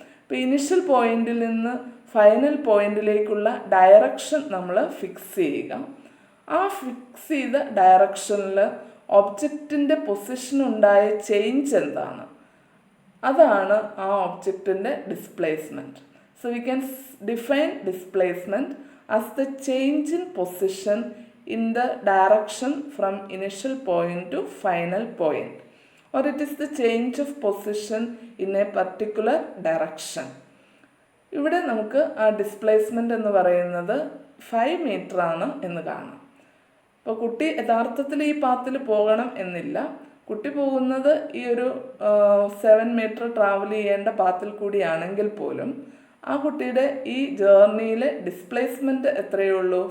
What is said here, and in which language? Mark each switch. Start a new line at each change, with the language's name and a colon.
Malayalam: അപ്പോൾ ഇനിഷ്യൽ പോയിന്റിൽ നിന്ന് ഫൈനൽ പോയിന്റിലേക്കുള്ള ഡയറക്ഷൻ നമ്മൾ ഫിക്സ് ചെയ്യുക. ആ ഫിക്സ് ചെയ്ത ഡയറക്ഷനിൽ ഒബ്ജക്റ്റിൻ്റെ പൊസിഷനുണ്ടായ ചേഞ്ച് എന്താണ്? അതാണ് ആ ഒബ്ജക്റ്റിൻ്റെ displacement.
English: So we can define displacement as the change in position in the direction from initial point to final point, or it is the change of position in a particular direction.
Malayalam: ഇവിടെ നമുക്ക് ആ displacement എന്ന് പറയുന്നത് 5 metre ആണ് എന്ന് കാണാം. അപ്പോൾ കുട്ടി യഥാർത്ഥത്തിൽ ഈ പാത്തിൽ പോകണം എന്നില്ല. കുട്ടി പോകുന്നത് ഈ ഒരു 7 മീറ്റർ ട്രാവൽ ചെയ്യേണ്ട പാത്തിൽ കൂടിയാണെങ്കിൽ പോലും ആ കുട്ടിയുടെ ഈ ജേർണിയിലെ ഡിസ്പ്ലേസ്മെൻറ്റ് എത്രയേ ഉള്ളൂ?